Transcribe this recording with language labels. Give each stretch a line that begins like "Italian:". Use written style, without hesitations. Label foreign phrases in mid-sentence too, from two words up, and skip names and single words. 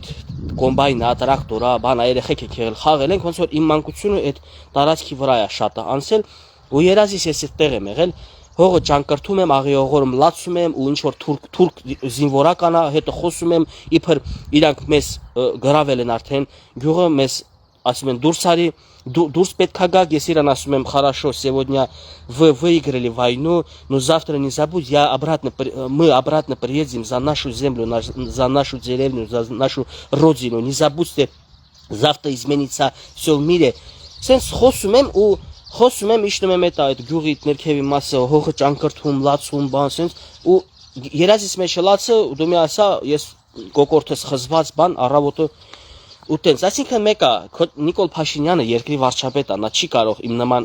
Armenian: կոմբայնա, տրակտորա, բան երեխեք եք եղել, խաղել ենք, ոնց որ իմ մանկությունը այդ տարածքի վրա է շատ անցել, ու երազիս ես այդտեղ եմ եղել, հողը ճանկրթում եմ, աղիողորում լացում եմ, ու ինչ որ թուրք զինվորականա, հետո խոսում եմ, իբր իրանք մեզ գրավել են արդեն, գյուղը մեզ ասում են դուրս արի, դուրս պետք է գաք, ես իրան ասում եմ,
Russian: хорошо, сегодня вы выиграли войну, но завтра не забудь, мы обратно приедем за нашу землю, за нашу деревню, за нашу родину, не забудьте, завтра изменится все в мире.
Armenian: Սենց խոսում եմ իշնում եմ այդ գյուղի ներքևի մասը, հողը ճանկրթում, լացում, բան սենց, ու երազիս մեջ լացը, դու մի ասա, ես կոկորտս խզված բան, առավոտը ու տենց, այսինքն մեկա, Նիկոլ Փաշինյանը երկրի վարչապետը, նա չի կարող իմ նման